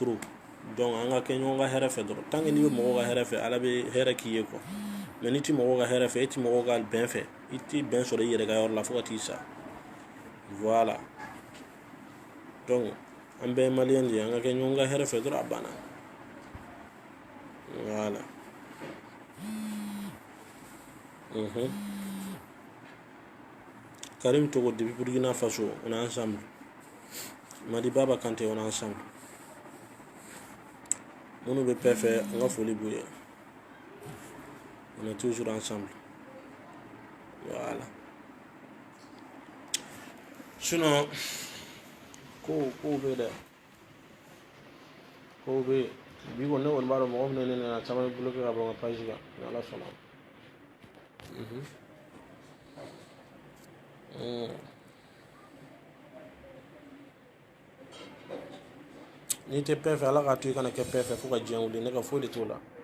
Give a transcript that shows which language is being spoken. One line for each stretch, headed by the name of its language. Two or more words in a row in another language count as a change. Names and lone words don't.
French: trop donc
Bambara: an ka kɛ ɲɔgɔn ka hɛrɛ fɛ dɔrɔn
French: tant que
Bambara: n'i bɛ mɔgɔw ka hɛrɛ fɛ ala bɛ hɛrɛ k'i ye quoi mais n'i tɛ mɔgɔw ka hɛrɛ fɛ e tɛ mɔgɔw ka bɛn fɛ i tɛ bɛn sɔrɔ i yɛrɛ ka yɔrɔ la fo ka t'i sa
French: voilà donc
Bambara: an bɛɛ ye maliyɛn de ye an ka kɛ ɲɔgɔn ka hɛrɛ fɛ dɔrɔn a banna
French: voilà Karim Togo depuis Burkina Faso on est ensemble Madi Baba Kanté on est ensemble
Bambara: minnu bɛ pɛ fɛ an ka foli b'u ye
French: on est toujours ensemble voilà sinon
Bambara: kow bɛ dɛ kow bɛ bi kɔni ne kɔni b'a dɔn mɔgɔ min ne nana caman bɛ bloqué ka bɔ n ka page kan ni ala sɔnna n'i tɛ pɛ fɛ ala k'a to i kana kɛ pɛ fɛ fo ka diɲɛ wuli ne ka foyi de t'o la